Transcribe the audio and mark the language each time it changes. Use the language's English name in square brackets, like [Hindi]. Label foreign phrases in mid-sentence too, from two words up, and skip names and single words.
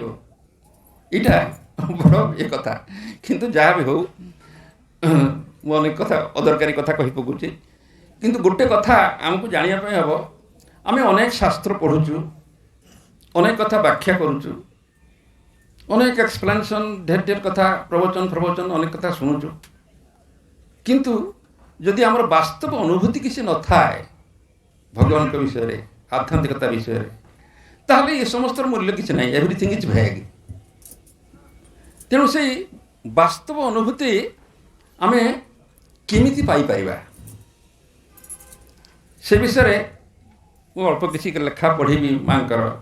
[Odia] ଏଇଟା ବଡ଼ ଏ କଥା। କିନ୍ତୁ ଯାହା ବି ହଉ, ମୁଁ ଅନେକ କଥା ଅଦରକାରୀ କଥା କହି ପକାଉଛି। କିନ୍ତୁ ଗୋଟେ କଥା ଆମକୁ ଜାଣିବା ପାଇଁ ହେବ, ଆମେ ଅନେକ ଶାସ୍ତ୍ର ପଢ଼ୁଛୁ, ଅନେକ କଥା ବ୍ୟାଖ୍ୟା କରୁଛୁ, ଅନେକ ଏକ୍ସପ୍ଲେନେସନ ଢେର ଢେର କଥା ପ୍ରବଚନ ପ୍ରବଚନ ଅନେକ କଥା ଶୁଣୁଛୁ କିନ୍ତୁ ଯଦି ଆମର ବାସ୍ତବ ଅନୁଭୂତି କିଛି ନଥାଏ ଭଗବାନଙ୍କ ବିଷୟରେ ଆଧ୍ୟାତ୍ମିକତା ବିଷୟରେ ତାହେଲେ ଏ ସମସ୍ତର ମୂଲ୍ୟ କିଛି ନାହିଁ [English] everything is vague. [Odia] ତେଣୁ ସେଇ ବାସ୍ତବ ଅନୁଭୂତି ଆମେ କେମିତି ପାଇପାରିବା ସେ ବିଷୟରେ ମୁଁ ଅଳ୍ପ କିଛି ଲେଖା ପଢ଼ିବି ମାଙ୍କର